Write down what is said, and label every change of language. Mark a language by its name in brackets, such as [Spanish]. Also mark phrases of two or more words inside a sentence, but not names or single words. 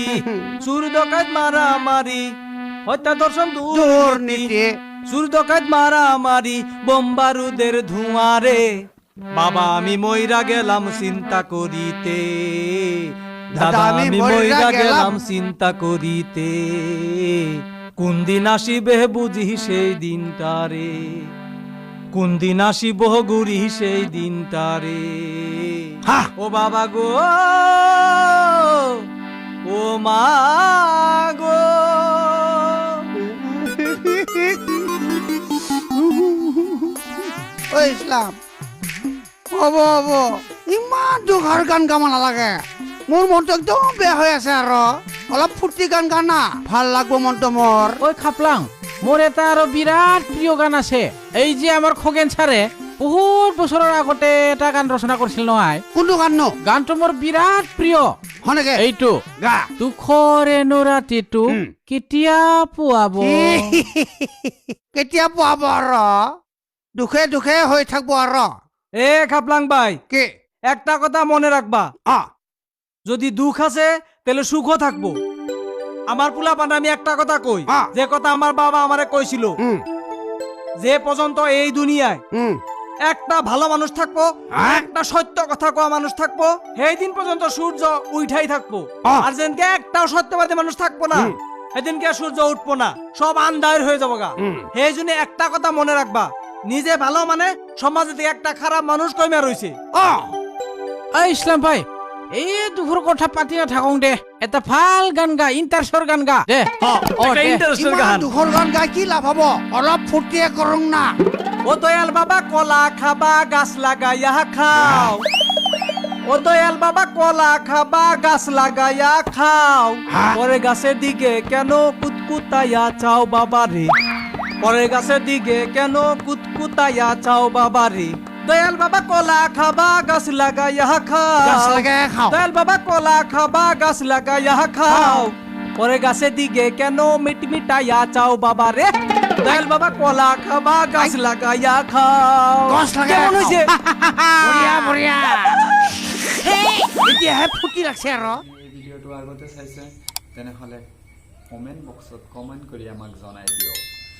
[Bangla] চুর ডকাইত মারামারি, হত্যা ধর্ষণ দুর্নীতি, চুর ডকাইত মারামারি, বোম বারুদের ধোঁয়ারে, বাবা আমি মইরা গেলাম চিন্তা করিতে, দাদা আমি মইরা গেলাম চিন্তা করিতে, কোন দিন আসিবে বুঝি সেই দিনটারে, কোন দিন আসিব গুরি সেই দিনটারে। ও বাবা গো, ও মা গো, [Assamese] ঐ ইছলাম হ'ব হ'ব ইমান দুখৰ গান গাব নালাগে মোৰ মনটো একদম বেয়া হৈ আছে আৰু অলপ ফূৰ্তি গান গানা ভাল লাগব মনটো মোৰ ঐ খাপলাং মোৰ এটা আৰু বিৰাট প্ৰিয় গান আছে এই যে আমাৰ খগেন ছাৰে বহুত বছৰৰ আগতে এটা গান ৰচনা কৰিছিল নহয় কোনটো গান নো গানটো মোৰ বিৰাট প্ৰিয় হনেকে এইটো গা দুখৰে নৰাতিটো কেতিয়া পুৱাব কেতিয়া পোৱাব আৰু দুখে দুখে হৈ থাকব আৰু এ খাপলাং ভাই কি [Bangla] একটা কথা মনে রাখবা অ যদি দুঃখ আছে তাহলে সুখও থাকবো আমার পোলা পান আমি একটা কথা কই যে কথা আমার বাবা আমারে কইছিল যে পর্যন্ত এই দুনিয়ায় একটা ভালো মানুষ থাকবো একটা সত্য কথা কোয়া মানুষ থাকবো সেই দিন পর্যন্ত সূর্য উঠাই থাকবো আর যেদিনকে একটাও সত্যবাদী মানুষ থাকবো না সেদিনকে সূর্য উঠবো না সব আন্ধার হয়ে যাবো গা সেই জন্য একটা কথা মনে রাখবা নিজে ভালো মানে সমাজে থেকে একটা খারাপ মানুষ কইমা রইছে [Assamese] এই ইছলাম ভাই এই দুখৰ কথা পাতি নাথাকোঁ দে এটা ভাল গান গা ইণ্টাৰেষ্টৰ গান গা দে ইমান দুখৰ গান গাই কি লাভ হব অলপ ফূৰ্তিয়ে কৰোঁ না [Bangla] ও দয়াল বাবা কলা খাবা গাছ লাগাইয়া খাও ও দয়াল বাবা কলা খাবা গাছ লাগাইয়া খাও পরে গাছের দিকে কেন কুতকুতাইয়া চাও বাবা রে পরে গাছের দিকে কেন কুতকুতাইয়া চাও বাবা রে দয়াল বাবা কলা খাবা গাছ লাগাইয়া গাছ খাও লাগাই খাও দয়াল বাবা কলা খাবা গাছ লাগাইয়া খাও পরে গাছের দিকে কেন মিটমিটাইয়া চাও বাবা রে দয়াল বাবা কলা খাবা গাছ লাগাইয়া খাও [Assamese] গছ লাগাই [Bangla] কেমন খাও। হইছে [Assamese] বঢ়িয়া বঢ়িয়া এতিয়াহে ফূৰ্তি লাগছে আৰু এই ভিডিঅ'টো আগতে চাইছে তেনেহ'লে কমেণ্ট বক্সত কমেণ্ট কৰি আমাক জনাই দিয়ক